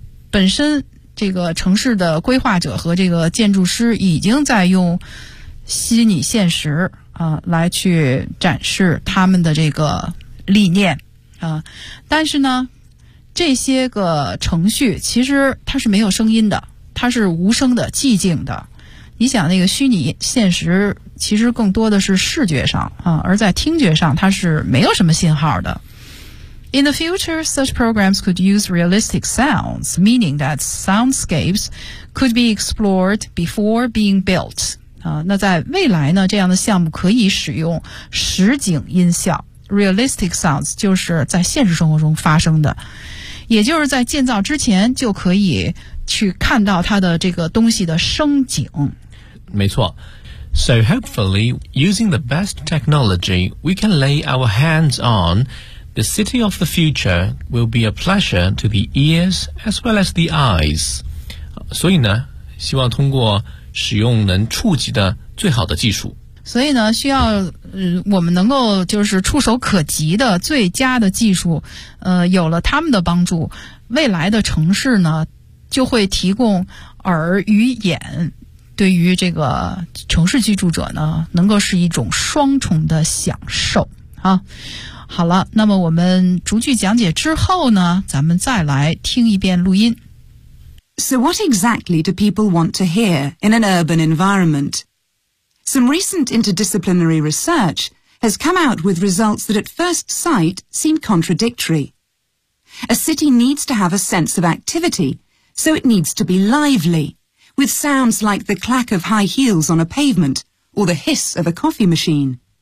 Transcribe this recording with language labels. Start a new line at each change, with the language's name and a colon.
Chinese: 本身这个城市的规划者和这个建筑师已经在用虚拟现实来去展示他们的这个理念但是呢，这些个程序其实它是没有声音的，它是无声的、寂静的。你想那个虚拟现实其实更多的是视觉上而在听觉上它是没有什么信号的。
English: In the future, such programs could use realistic sounds, meaning that soundscapes could be explored before being built.
Chinese: 那在未来呢，这样的项目可以使用实景音效。
English: Realistic sounds
Chinese: 就是在现实生活中发生的。也就是在建造之前就可以去看到它的这个东西的声景。没错。
English: So hopefully, using the best technology we can lay our hands on, the city of the future will be a pleasure to the ears as well as the eyes.
Chinese: 所以呢，希望通过使用能触及的最好的技术。所以呢，需要我们能够就是触手可及的最佳的技术，有了他们的帮助，未来的城市呢就会提供耳与眼，对于这个城市居住者呢能够是一种双重的享受啊。好了，那么我们逐句讲解之后呢，咱们再来听一遍录音。
English: So what exactly do people want to hear in an urban environment? Some recent interdisciplinary research has come out with results that at first sight seem contradictory. A city needs to have a sense of activity, so it needs to be lively, with sounds like the clack of high heels on a pavement or the hiss of a coffee machine.